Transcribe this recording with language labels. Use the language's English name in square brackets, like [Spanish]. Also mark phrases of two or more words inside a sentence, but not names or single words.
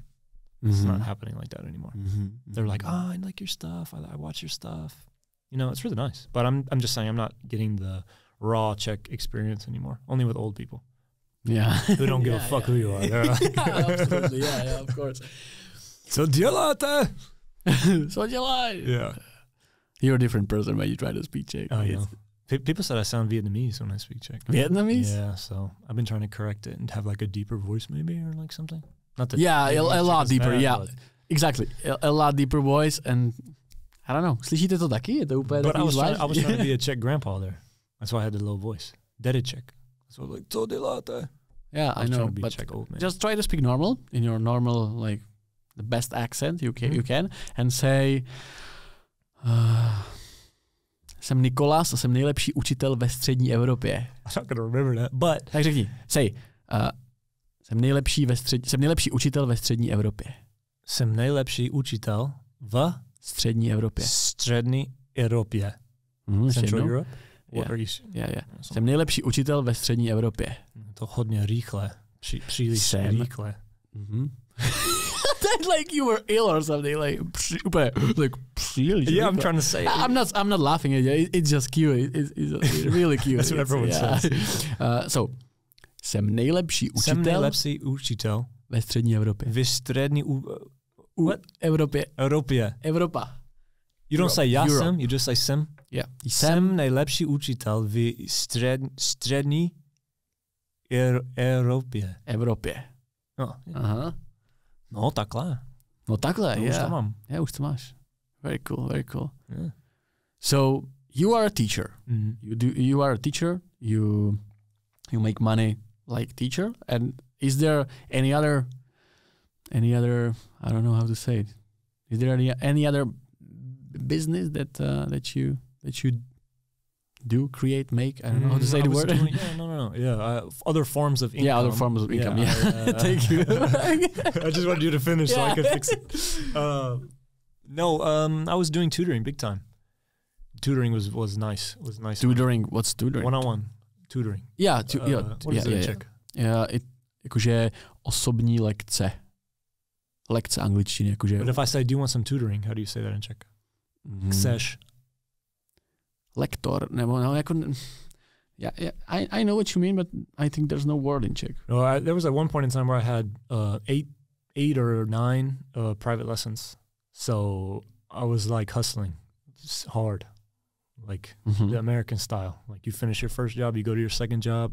[English] It's not happening like that anymore. They're like, oh, I like your stuff. I watch your stuff. You know, it's really nice. But I'm just saying, I'm not getting the raw Czech experience anymore. Only with old people. Yeah. Who don't give a fuck who you are. Absolutely. Yeah, of course. [Czech] Co děláte? Co dělaj? [English] Yeah. You're a different person when you try to speak Czech. Oh, yeah. People said I sound Vietnamese when I speak Czech. Vietnamese? Yeah, so I've been trying to correct it and have like a deeper voice maybe or like something. Not that a lot deeper, bad, exactly. A lot deeper voice and I don't know. [Czech] Slyšíte to taky? Je to úplně [English] but I was trying to be a Czech grandpa there. That's why I had the low voice. Daddy Czech. So like, [Czech] co děláte? [English] Yeah, I know, but Czech old man. Just try to speak normal, in your normal, like, the best accent you can, and say, [Czech] jsem Nicolas a jsem nejlepší učitel ve střední Evropě. [English] I'm not gonna remember that, but... [Czech] Tak řekni, jsem nejlepší učitel ve střední Evropě. Jsem nejlepší učitel v střední Evropě. Střední Evropě. [English] Central Europe? What are you? Yeah. [Czech] Jsem nejlepší učitel ve střední Evropě. To hodně rychle. Příliš rychle. [English] Like you were ill or something. Like příliš. Yeah, I'm trying to say. I'm not laughing at you. It's just cute. It's really cute. That's what everyone says. So, [Czech] jsem nejlepší učitel. Ve střední Evropě. Ve střední Evropě. Evropa. [English] You don't say [Czech] já jsem, [English] you just say jsem. Yeah. [Czech] Jsem nejlepší učitel v střední Evropě. No. Aha. No takhle. Už to mám. Yeah, už to máš. [English] Very cool. Yeah. So you are a teacher. You are a teacher. You make money like teacher. And is there any other? I don't know how to say it. Is there any other business that you do, create, make? I don't know how to say the word. No. Yeah, other forms of income. Yeah, other forms of income. Yeah. Thank you. I just wanted you to finish so I could fix it. I was doing tutoring big time. Tutoring was nice. Tutoring. What's tutoring? One-on-one tutoring. Yeah. What is it in Czech? [Czech] Jakože osobní lekce. Lekce angličtiny. Jakože. [English] But if I say, do you want some tutoring? How do you say that in Czech? [Czech] Chceš. Lektor, nebo no, jako, [English] yeah, I know what you mean, but I think there's no word in Czech. No, there was at one point in time where I had 8 or 9 private lessons. So I was like hustling. It's hard. Like the American style. Like you finish your first job, you go to your second job.